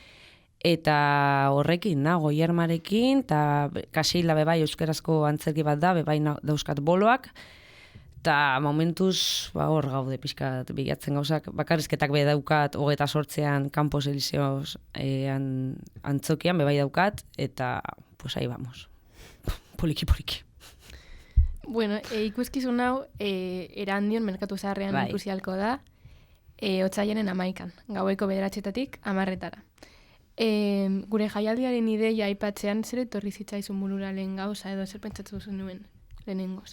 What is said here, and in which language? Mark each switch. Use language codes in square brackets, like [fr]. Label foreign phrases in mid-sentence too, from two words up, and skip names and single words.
[eu] eta horrekin nago Jermarekin, eta Kaseila bebai euskarazko antzerki bat da, bebai dauzkat boloak, eta momentuz hor gaude pixkat bilatzen gauzak, bakarrizketak be daukat 28an Campos Elíseos antzokian bebai daukat, eta [es] pues ahí vamos. [eu] Poliki. Bueno, ikuskizun hau Erandion merkatu zaharrean Bai. ikusi ahalko da, otsailaren 11an, gaueko 9:00-tik 10:00. Gure jaialdiaren ideia aipatzean zer etorri zitzaizun burura lehen gauza edo zer pentsatu zenuen lehenengoz?